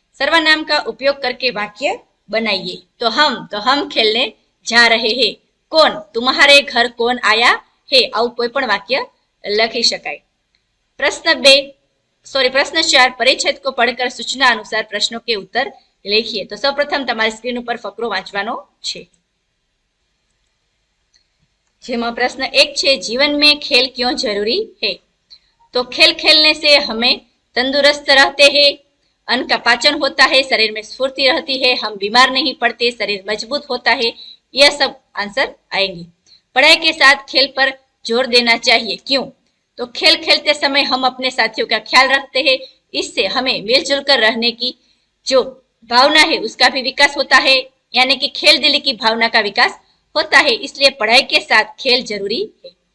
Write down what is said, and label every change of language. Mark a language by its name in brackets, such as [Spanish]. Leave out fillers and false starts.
[Hindi] सर्वनाम का उपयोग करके वाक्य बनाइए। तो हम खेलने जा रहे हैं। कौन? तुम्हारे घर कौन आया है? [Gujarati] આવું કોઈ પણ વાક્ય લખી શકાય। [Hindi] प्रश्न 4, परिच्छेद को पढ़कर सूचना अनुसार प्रश्नों के उत्तर लिखिए। तो सर्वप्रथम [Gujarati] તમારી સ્ક્રીન ઉપર ફકરો વાંચવાનો છે, જેમાં પ્રશ્ન 1 છે, [Hindi] जीवन में खेल क्यों जरूरी है? तो खेल खेलने से हमें तंदुरुस्त रहते हैं, अन्न का पाचन होता है, शरीर में स्फूर्ति रहती है, हम बीमार नहीं पड़ते, शरीर मजबूत होता है। यह सब आंसर आएंगे। पढ़ाई के साथ खेल पर जोर देना चाहिए। क्यों? तो खेल खेलते समय हम अपने साथियों का ख्याल रखते हैं, इससे हमें मिलजुल कर रहने की जो भावना है उसका भी विकास होता है, यानी कि खेल दिली की भावना का विकास होता है, इसलिए पढ़ाई के साथ खेल जरूरी है।